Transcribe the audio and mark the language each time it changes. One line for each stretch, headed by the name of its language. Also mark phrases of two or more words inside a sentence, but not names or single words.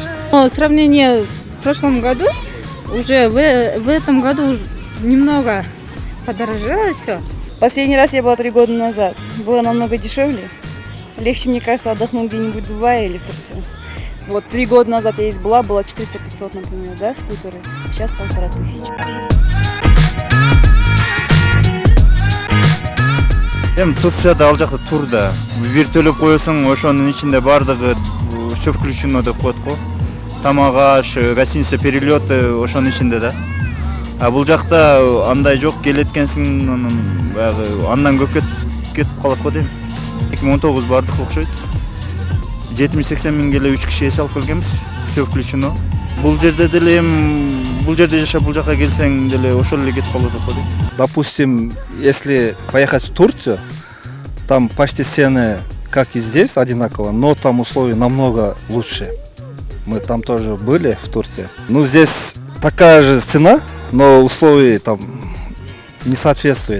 Russian: В сравнении с прошлым году, уже в этом году немного подорожало все. Последний раз я была 3 года назад. Было намного дешевле. Легче, мне кажется, отдохнуть где-нибудь в Дубае или в Турции. Вот 3 года назад я здесь была 400-500, например, да, скутеры. Сейчас 1500.
Kyrgyz: Турцияда ал жакта тур да. Бир төлөп коесуң, ошонун ичинде бардыгы
Russian: все включено
Kyrgyz: деп коет го. Тамак аш,
Russian: гостиница, перелеты
Kyrgyz: ошонун ичинде да. А бул жакта андай жок, келеткенсиң, баягы андан көп кетип калат го дейм. 2019 бардык окшойт. 70-80 миң келе 3 киши эс алып келгенбиз.
Russian: Все включено.
Kyrgyz: Бул жерде жашап бул жака келсең деле ошол эле кетип калат го дейм.
Russian: Допустим, если поехать в Турцию, там почти цены, как и здесь, одинаково, но там условия намного лучше. Мы там тоже были, в Турции. Ну, здесь такая же цена, но условия там не соответствуют.